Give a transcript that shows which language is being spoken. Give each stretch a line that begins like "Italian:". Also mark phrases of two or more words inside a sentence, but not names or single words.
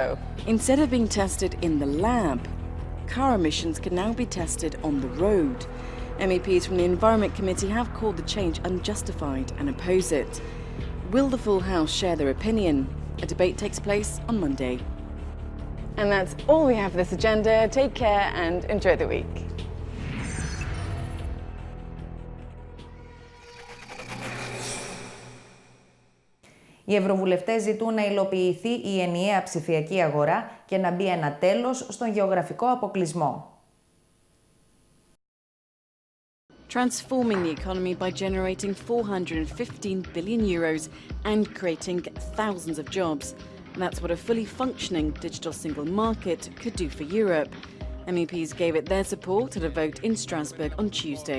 English: Instead of being tested in the lab, car emissions can now be tested on the road. MEPs from the Environment Committee have called the change unjustified and oppose it. Will the full House share their opinion? A debate takes place on Monday. And that's all we have for this agenda. Take care and enjoy the week.
Greek: Οι ευρωβουλευτές ζητούν να υλοποιηθεί η ενιαία ψηφιακή αγορά και να μπει ένα τέλος στον γεωγραφικό αποκλεισμό.
English: Transforming the economy by generating 415 billion euros and creating thousands of jobs. That's what a fully functioning digital single market could do for Europe. MEPs gave it their support at a vote in Strasbourg on Tuesday.